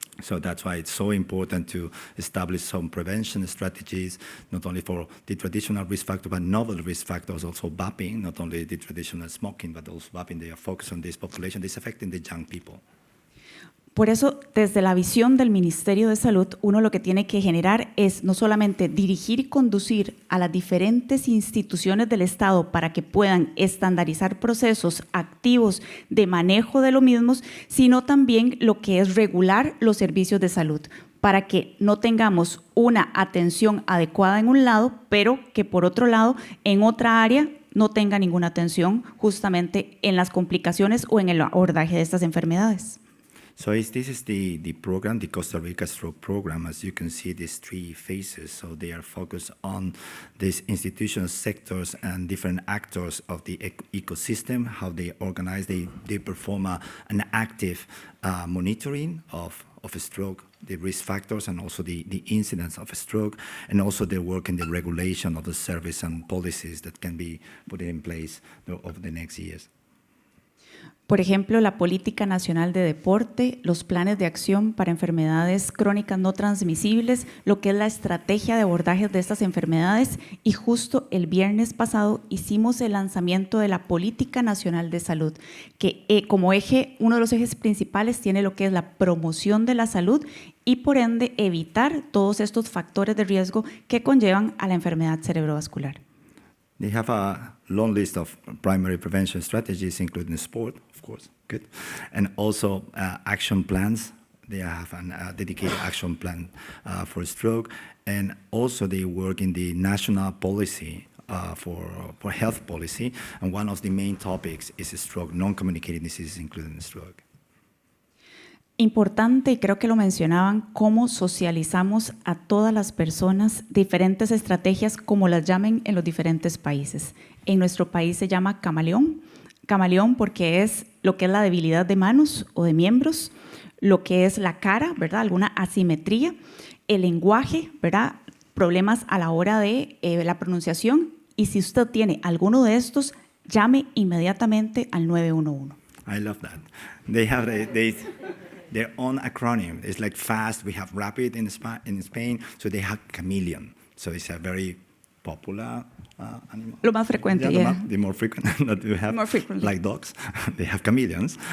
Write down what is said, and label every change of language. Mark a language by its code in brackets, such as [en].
[en] So that's why it's so important to establish some prevention strategies, not only for the traditional risk factor, but novel risk factors, also vaping, not only the traditional smoking, but also vaping. They are focused on this population. This is affecting the young people. [es] Por eso, desde la visión del Ministerio de Salud, uno lo que tiene que generar es no solamente dirigir y conducir a las diferentes instituciones del Estado para que puedan estandarizar procesos activos de manejo de los mismos, sino también lo que es regular los servicios de salud, para que no tengamos una atención adecuada en un lado, pero que por otro lado, en otra área, no tenga ninguna atención justamente en las complicaciones o en el abordaje de estas enfermedades. [en] So this is the program, the Costa Rica Stroke Program. As you can see, these three phases. So they are focused on these institutional sectors and different actors of the ecosystem, how they organize, they perform an active monitoring of a stroke, the risk factors, and also the incidence of a stroke, and also they work in the regulation of the service and policies that can be put in place over the next years. [es] Por ejemplo, la Política Nacional de Deporte, los planes de acción para enfermedades crónicas no transmisibles, lo que es la estrategia de abordaje de estas enfermedades, y justo el viernes pasado hicimos el lanzamiento de la Política Nacional de Salud, que como eje, uno de los ejes principales tiene lo que es la promoción de la salud y por ende evitar todos estos factores de riesgo que conllevan a la enfermedad cerebrovascular. [en] They have a long list of primary prevention strategies, including sport, of course, good, and also action plans. They have a dedicated action plan for stroke, and also they work in the national policy for health policy, and one of the main topics is stroke, non-communicating diseases, including stroke. [es] Importante, y creo que lo mencionaban, cómo socializamos a todas las personas, diferentes estrategias, como las llamen en los diferentes países. En nuestro país se llama camaleón. Camaleón porque es lo que es la debilidad de manos o de miembros, lo que es la cara, ¿verdad? Alguna asimetría, el lenguaje, ¿verdad? Problemas a la hora de la pronunciación. Y si usted tiene alguno de estos, llame inmediatamente al 911. [en] I love that. They have their own acronym. It's like fast. We have rapid in Spain. So they have chameleon. So it's a very popular animal. [es] Lo más frecuente, yeah. [en] The more frequent that we have, more frequently. like dogs, they have chameleons.